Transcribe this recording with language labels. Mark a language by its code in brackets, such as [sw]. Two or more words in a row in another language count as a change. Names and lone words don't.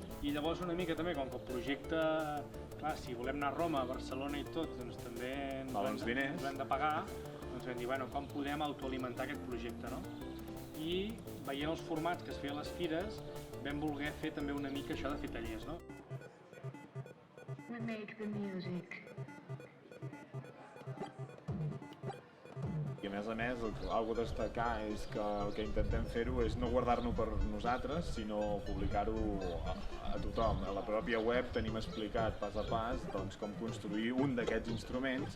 [ca] I llavors una mica també, com que el projecte, clar, si volem anar a Roma, a Barcelona i tot, doncs també ens hem de pagar, doncs vam dir, bueno, com podem autoalimentar aquest projecte, no? I veient els formats que es feien a les fires, vam voler fer també una mica això de fer tallers, no? [en] We make the music. [ca] I a més, algo a destacar és que el que intentem fer-ho és no guardar-nos per nosaltres, sinó publicar-ho a tothom. A la pròpia web tenim explicat pas a pas doncs, com construir un d'aquests instruments.